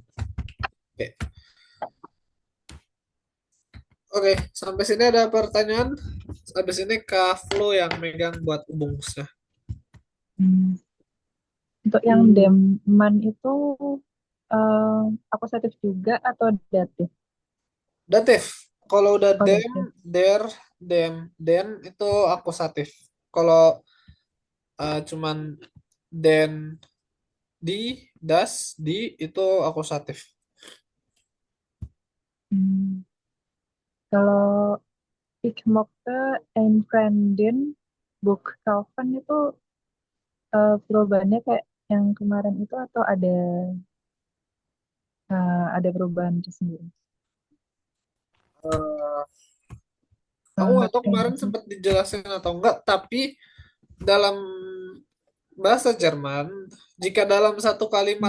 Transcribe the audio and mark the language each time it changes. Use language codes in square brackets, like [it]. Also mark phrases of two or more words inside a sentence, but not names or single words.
[id] Oke, oke, sampai sini ada pertanyaan. Habis ini Kak Flo yang megang buat rumusnya. Hmm. Untuk yang deman itu eh, akusatif juga atau datif? Datif. Kalau udah Oh, dem, datif. [de] der, dem, den [id] itu akusatif. Kalau cuman [de] den, di, das, di [id] itu akusatif. Hmm. Kalau [de] ich mochte ein Freundin book kaufen [id] itu perubahannya kayak yang kemarin itu atau ada perubahan tersendiri? Eh, aku nggak tahu Ngerti kemarin nggak sih? sempat dijelasin atau enggak, tapi dalam bahasa Jerman, jika dalam satu kalimat